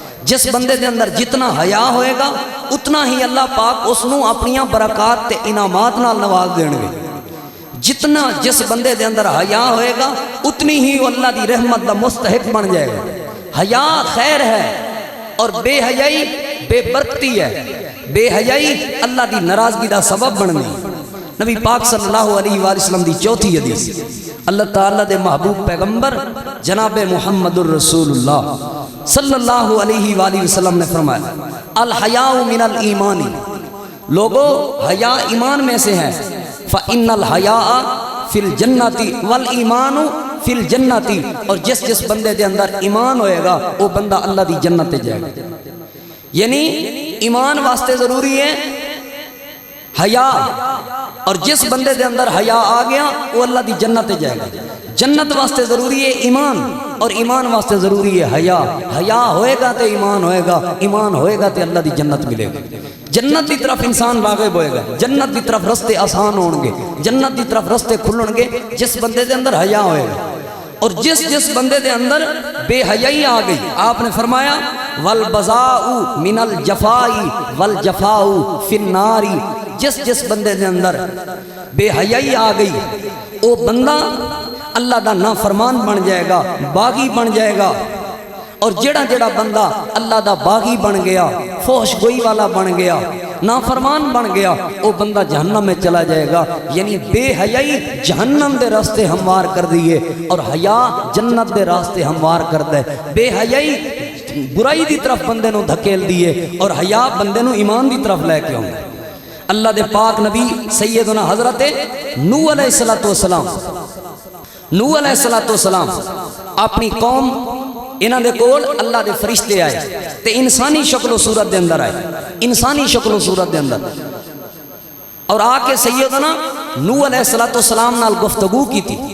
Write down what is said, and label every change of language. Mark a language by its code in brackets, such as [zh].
[pa] جس بندے دے اندر جتنا حیا ہوئے گا اتنا ہی اللہ پاک اس نو اپنیاں برکات تے انعامات نال نواز دین گے. جتنا جس بندے دے اندر حیا ہوئے گا اتنی ہی وہ اللہ دی رحمت دا مستحق بن جائے گا. [ur] حیا خیر ہے اور بے حیائی بے برکتی ہے. [pa] بے حیائی اللہ دی ناراضگی دا سبب بن گئی. نبی پاک صلی اللہ علیہ وآلہ وسلم دی چوتھی حدیث اللہ تعالیٰ دے محبوب پیغمبر جناب محمد الرسول اللہ صلی اللہ علیہ وآلہ وسلم نے فرمایا [ar] الحیاء من الایمان. [ur] لوگو حیا ایمان میں سے ہے. [ar] فإن الحیاء فی الجنت والایمان فی الجنت. [pa] اور جس بندے دے اندر ایمان ہوئے گا وہ بندہ اللہ دی جنت جائے گا. یعنی ایمان واسطے ضروری ہے حیا، اور جس بندے دے اندر حیا آ گیا وہ اللہ دی جنت جائے گا. جنت واسطے ضروری ہے ایمان، اور ایمان واسطے ضروری ہے حیا. حیا ہوئے گا تو ایمان ہوئے گا، ایمان ہوئے گا تو اللہ دی جنت ملے گا. جنت دی طرف انسان راغب ہوئے گا، جنت دی طرف رستے آسان ہون گے، جنت دی طرف رستے کھلن گے جس بندے دے اندر حیا ہوئے گا. اور جس بندے دے اندر بے حیائی آ گئی، آپ نے فرمایا [ar] والبذاء من الجفاء والجفاء فی النار. [pa] جس بندے دے اندر بے حیائی آ گئی وہ بندہ اللہ دا نافرمان بن جائے گا، باغی بن جائے گا. اور جڑا بندہ اللہ دا باغی بن گیا، فحش گوئی والا بن گیا، نافرمان بن گیا، وہ بندہ جہنم میں چلا جائے گا. یعنی بے حیائی جہنم دے راستے ہموار کر دیئے اور حیا جنت دے راستے ہموار کر دے. بے حیائی برائی دی طرف بندے نو دھکیل دیئے اور حیا بندے نو ایمان دی طرف لے کے ہوں. اللہ دے پاک نبی سیدنا حضرت نوح علیہ السلام اپنی قوم انہاں دے کول اللہ دے فرشتے آئے تے انسانی شکل و صورت دے اندر آئے، انسانی شکل و صورت دے اندر، اور آ کے سیدنا نوح علیہ السلام نال گفتگو کی تھی.